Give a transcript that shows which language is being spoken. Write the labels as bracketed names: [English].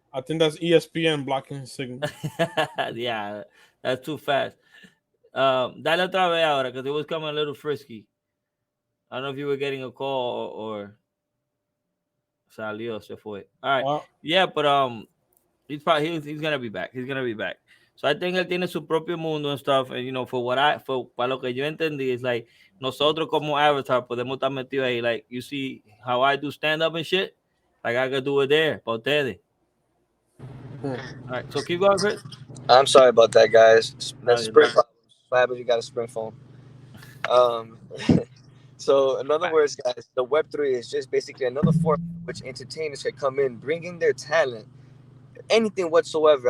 [English] I think that's ESPN blocking his signal. Yeah, that's too fast. [Spanish] Dale otra vez ahora, [English] because it was coming a little frisky. I don't know if you were getting a call or [Spanish] salió, se fue. [English] All right. Yeah, but he's gonna be back. He's gonna be back. So I think [Spanish] él tiene su propio mundo [English] and stuff. And you know, [Spanish] para lo que yo entendí, es like nosotros como Avatar podemos estar metidos ahí. [English] Like you see how I do stand up and shit. Like I could do it there, [Spanish] para ustedes. [English] All right, so keep going, Chris. I'm sorry about that, guys. That's spring problems. What happens? You got a spring phone. So in other words, guys, the Web3 is just basically another form in which entertainers can come in, bringing their talent, anything whatsoever.